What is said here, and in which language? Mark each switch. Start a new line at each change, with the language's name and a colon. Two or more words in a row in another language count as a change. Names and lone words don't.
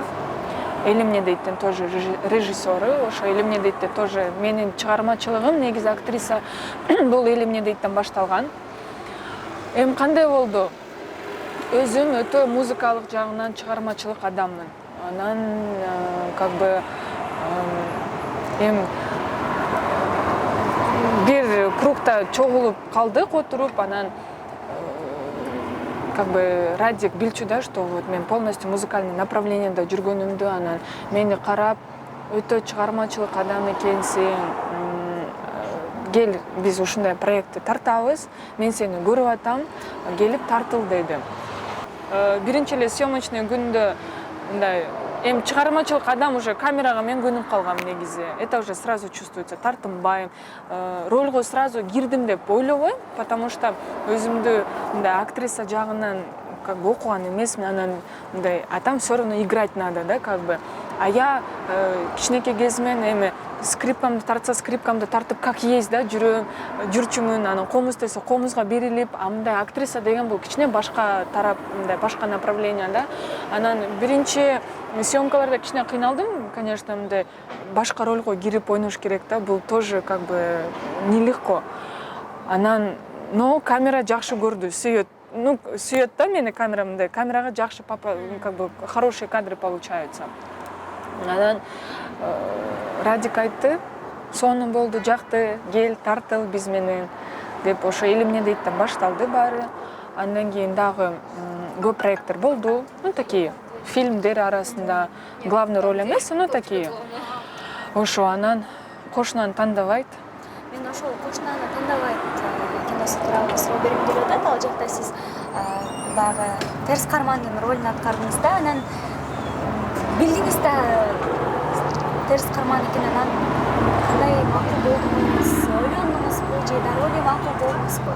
Kyrgyz: Элимне дейттен тоже режиссеру. Ошо Элимне дейттен тоже менин чыгармачылыгым негизи актриса бул Элимне дейттен башталган. Эми кандай болду? Өзүм өтө музыкалык жагынан чыгармачылык адаммын. Анан как бы бир кругта чогулуп калдык отуруп, анан как бы Радик билчү да,
Russian: что вот
Kyrgyz: мен
Russian: полностью музыкальный
Kyrgyz: направленияда жүргөнүмдү, анан мени карап, өтө чыгармачылык адам экенсиң, кел биз ушундай проектти тартабыз, мен сени көрүп атам, келип тартыл деди. Биринчи эле съемочный күндө мындай чыгармачылык адам уже камерага мен көнүп калгам негизи.
Russian: Это уже сразу чувствуется,
Kyrgyz: тартынбайм. Ролго сразу кирдим деп ойлобойм,
Russian: потому что
Kyrgyz: өзүмдү мындай актриса жагынан как бы окуган эмесмин. Анан мындай атам
Russian: все равно играть надо, да, как бы.
Kyrgyz: А я кичинекей кезимен эми скрипкамды тартып
Russian: как есть,
Kyrgyz: да, жүрчүмүн, анан комуз десе комузга берилип, мындай актриса деген бул кичине башка тарап, мындай башка направление, да. Анан биринчи съемкаларда кичине кыйналдым, конечно, мындай башка ролго кирип ойнош керек да, бул
Russian: тоже как бы нелегко.
Kyrgyz: Анан, но камера жакшы көрдү, сүйөт да мени камера, мындай камерага жакшы
Russian: как бы хорошие кадры получаются.
Kyrgyz: Анан Радик айтты, сонун болду, жакты, кел тартыл биз менен деп, ошо Элимне дейттен башталды баары. Андан кийин дагы көп проекттер болду. Такие фильмдер арасында
Russian: главный роль
Kyrgyz: эмес,
Russian: ну такие.
Kyrgyz: Ошо анан кошунаны тандабайт. Мен ошол кошунаны тандабайт киносу тууралуу суроо бергим келип атат. Ал жакта сиз баягы терс кармандын ролун аткардыңыз да, анан билдиңиз да терс карман экенин, анан кандай макул болдуңуз, ойлондуңузбу же дароо эле макул болдуңузбу?